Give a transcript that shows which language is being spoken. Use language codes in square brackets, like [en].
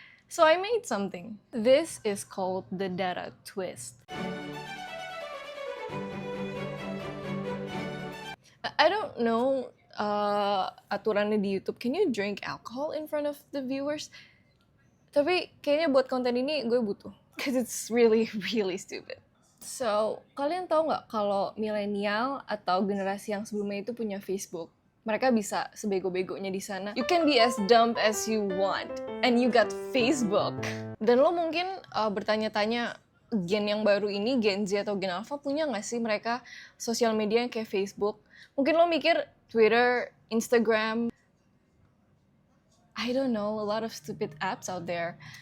[en] So I made something. This is called the Dara Twist. I don't know [id] aturannya di YouTube. [en] Can you drink alcohol in front of the viewers? [id] Tapi kayaknya buat konten ini gue butuh. [en] Because it's really, really stupid. So, [id] kalian tahu nggak kalau milenial atau generasi yang sebelumnya itu punya Facebook? Mereka bisa sebego-begonya di sana. [en] You can be as dumb as you want, and you got Facebook. [id] Dan lo mungkin bertanya-tanya, gen yang baru ini, Gen Z atau Gen Alpha, punya nggak sih mereka sosial media yang kayak Facebook? Mungkin lo mikir Twitter, Instagram, [en] I don't know, a lot of stupid apps out there.